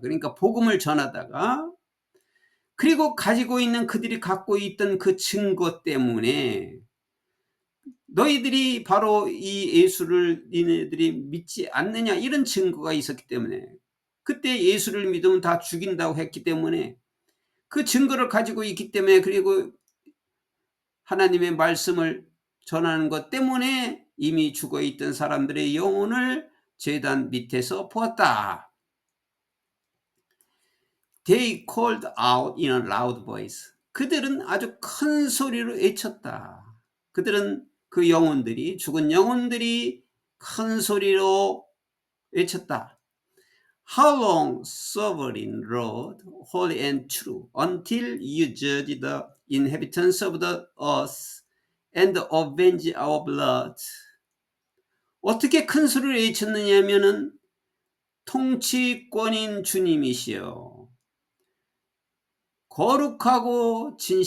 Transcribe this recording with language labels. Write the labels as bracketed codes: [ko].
[ko] 그러니까 복음을 전하다가, 그리고 가지고 있는, 그들이 갖고 있던 그 증거 때문에, 너희들이 바로 이 예수를 니네들이 믿지 않느냐, 이런 증거가 있었기 때문에, 그때 예수를 믿으면 다 죽인다고 했기 때문에, 그 증거를 가지고 있기 때문에, 그리고 하나님의 말씀을 전하는 것 때문에 이미 죽어있던 사람들의 영혼을 제단 밑에서 보았다. [en] They called out in a loud voice. [ko] 그들은 아주 큰 소리로 외쳤다. 그들은, 그 영혼들이, 죽은 영혼들이 큰 소리로 외쳤다. [en] How long, sovereign Lord, holy and true, until you judge the inhabitants of the earth and avenge our blood. [ko] 어떻게 큰 소리를 외쳤느냐면은, 통치권인 주님이시여, 거룩하고